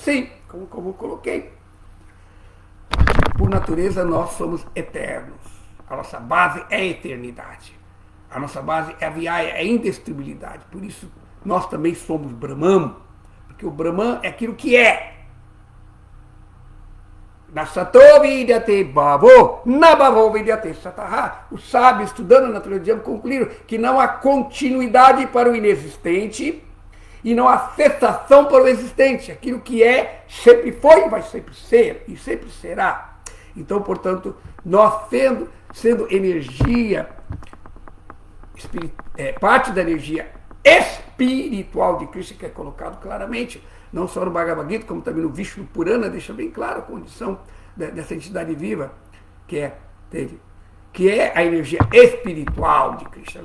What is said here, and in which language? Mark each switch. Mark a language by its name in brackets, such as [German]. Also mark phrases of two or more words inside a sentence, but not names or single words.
[Portuguese] Sim, como eu coloquei. Por natureza nós somos eternos. A nossa base é a eternidade. A nossa base é a viaya, é a indestrutibilidade. Por isso nós também somos Brahman. Porque o Brahman é aquilo que é. [Sanskrit] नासतो विद्यते भावो नाभावो विद्यते सतः. [Portuguese] Os sábios, estudando a natureza de Brahma, concluíram que não há continuidade para o inexistente e não há cessação para o existente. Aquilo que é, sempre foi, vai sempre ser e sempre será. Então, portanto, nós sendo energia, parte da energia espiritual de Krishna, que é colocado claramente, não só no Bhagavad Gita, como também no Vishnu Purana, deixa bem claro a condição dessa entidade viva, que é a energia espiritual de Krishna.